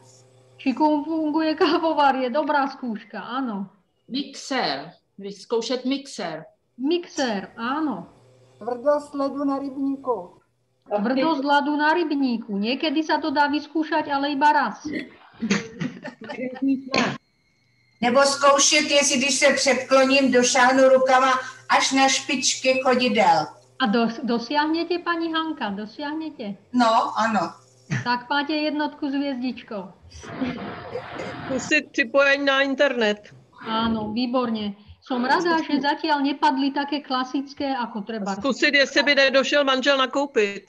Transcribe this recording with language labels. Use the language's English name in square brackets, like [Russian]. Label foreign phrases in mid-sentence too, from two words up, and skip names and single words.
[Slovak] Či funguje kávovar, je dobrá skúška, áno. [Czech] Mixér. Vyskoušet mixér. [Slovak] Mixér, áno. [Czech] Tvrdost ledu na rybníku. [Slovak] Tvrdosť ľadu na rybníku. Niekedy sa to dá vyskúšať, ale iba raz. [Czech] Nebo zkoušet, jestli když se předkloním, došáhnu rukama až na špičky chodidel. [Slovak] A dosiahnete, pani Hanka? Dosiahnete? [Czech] No, ano. [Slovak] Tak máte 1 s hviezdičkou. [Czech] Skúsiť připojení na internet. [Slovak] Áno, výborne. Som rada, že zatiaľ nepadli také klasické, ako treba. [Czech] Skúsiť, jestli by nedošel manžel nakoupit.